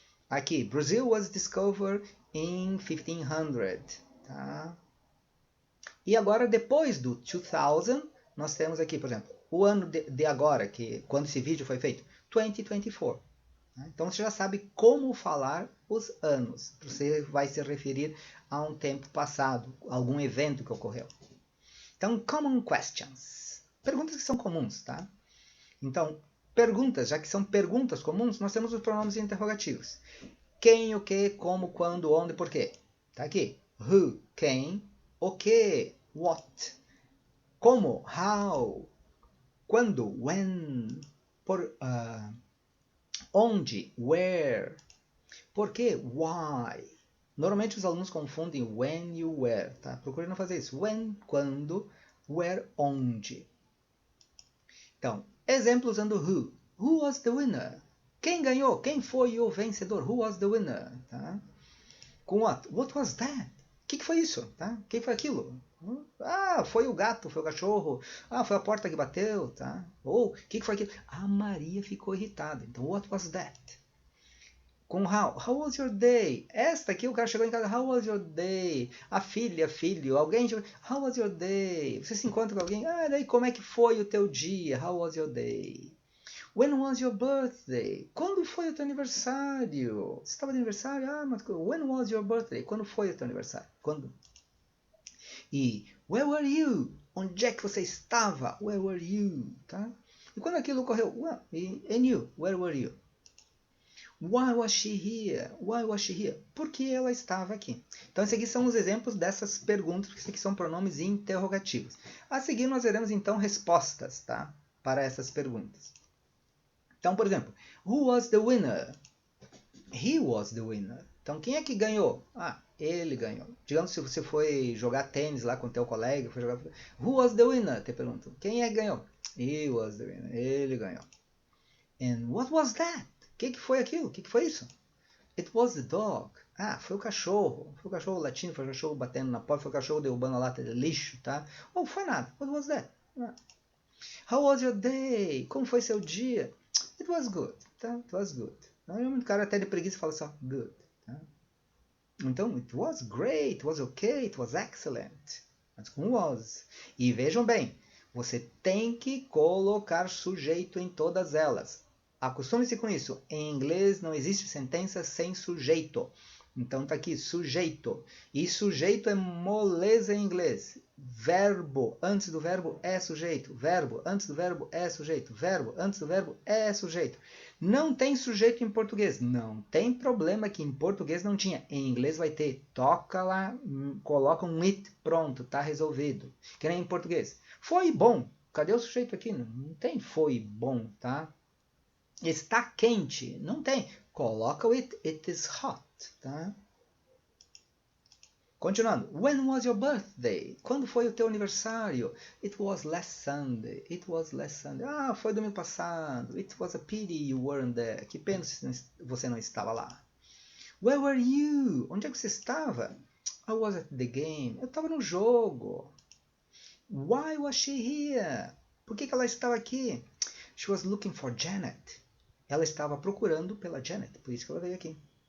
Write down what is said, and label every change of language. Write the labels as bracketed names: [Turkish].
[English] Aqui, Brazil was discovered in 1500, tá? [Portuguese] E agora, depois do 2000, nós temos aqui, por exemplo, o ano de agora, que quando esse vídeo foi feito, 2024. Tá? Então, você já sabe como falar os anos. Você vai se referir a um tempo passado, algum evento que ocorreu. [English] Então, common questions. [Portuguese] Perguntas que são comuns, tá? Então, perguntas, já que são perguntas comuns, nós temos os pronomes interrogativos. Quem, o que, como, quando, onde, por quê. Tá aqui. Who, quem, o que, what. Como, how. Quando, when. Onde, where. Por quê, why. Normalmente os alunos confundem when e where. Tá? Procure não fazer isso. When, quando, where, onde. Então, exemplo usando who. [English] Who was the winner? [Portuguese] Quem ganhou? Quem foi o vencedor? Who was the winner? Tá? Com what? [English] What was that? [Portuguese] O que foi isso? Tá? Quem foi aquilo? Foi o gato, foi o cachorro. Foi a porta que bateu. Tá? Ou, o que foi aquilo? A Maria ficou irritada. Então, [English] what was that? com how was your day? [Portuguese] Esta aqui, o cara chegou em casa, [English] how was your day? [Portuguese] A filha, filho, alguém chegou, [English] how was your day? [Portuguese] Você se encontra com alguém, daí como é que foi o teu dia? [English] How was your day? When was your birthday? [Portuguese] Quando foi o teu aniversário? Você estava de aniversário? [English] Mas when was your birthday? [Portuguese] Quando foi o teu aniversário? Quando? E [English] where were you? [Portuguese] Onde é que você estava? [English] Where were you? [Portuguese] Tá? E quando aquilo ocorreu? [English] And you? Where were you? Why was she here? Why was she here? [Portuguese] Por que ela estava aqui? Então, esses aqui são os exemplos dessas perguntas, que aqui são pronomes interrogativos. A seguir, nós veremos, então, respostas, tá? Para essas perguntas. Então, por exemplo, [English] who was the winner? He was the winner. [Portuguese] Então, quem é que ganhou? Ele ganhou. Digamos se você foi jogar tênis lá com o teu colega, foi jogar... [English] Who was the winner? [Portuguese] Te pergunto. Quem é que ganhou? [English] He was the winner. [Portuguese] Ele ganhou. [English] And what was that? [Portuguese] O que foi aquilo? O que foi isso? [English] It was the dog. [Portuguese] Foi o cachorro. Foi o cachorro latindo, foi o cachorro batendo na porta, foi o cachorro derrubando a lata de lixo, tá? Ou foi nada. [English] What was that? How was your day? [Portuguese] Como foi seu dia? [English] It was good, tá? It was good. [Portuguese] O cara até de preguiça fala só good, tá? [English] Então, it was great, it was okay, it was excellent. [Portuguese] Mas com was. E vejam bem, você tem que colocar sujeito em todas elas. Acostume-se com isso. Em inglês não existe sentença sem sujeito. Então está aqui, sujeito. E sujeito é moleza em inglês. Verbo antes do verbo é sujeito. Verbo antes do verbo é sujeito. Verbo antes do verbo é sujeito. Não tem sujeito em português. Não tem problema que em português não tinha. Em inglês vai ter. Toca lá, coloca um it, pronto, está resolvido. Que nem em português. Foi bom. Cadê o sujeito aqui? Não tem foi bom, tá? Está quente. Não tem. Coloca o it. [English] It is hot. [Portuguese] Tá? [English] Continuando. When was your birthday? [Portuguese] Quando foi o teu aniversário? [English] It was last Sunday. It was last Sunday. [Portuguese] Foi domingo passado. [English] It was a pity you weren't there. [Portuguese] Que pena se você não estava lá. [English] Where were you? [Portuguese] Onde é que você estava? [English] I was at the game. [Portuguese] Eu estava no jogo. [English] Why was she here? [Portuguese] Por que ela estava aqui? [English] She was looking for Janet. [Portuguese] Ela estava procurando pela Janet. Por isso que ela veio aqui.